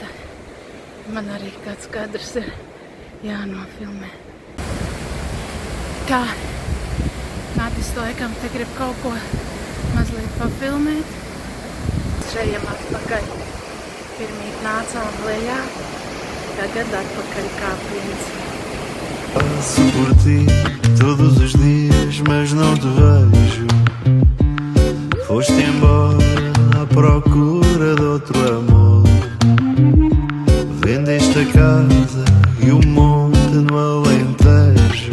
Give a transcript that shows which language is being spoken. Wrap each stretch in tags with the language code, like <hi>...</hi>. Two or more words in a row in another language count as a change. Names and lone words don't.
<lv>Man arī kāds kadrs ir jānofilmē. Tā, Mātis laikam te grib kaut ko mazliet papilmēt. Šejam atpakaļ. Pirmīt nācām lejā, tagad atpakaļ kāpiens.</lv> <pt>Passo por ti todos os dias, mas não te vejo. Foste embora à procura de outro amor. Vendeste a casa e o monte no Alentejo.</pt>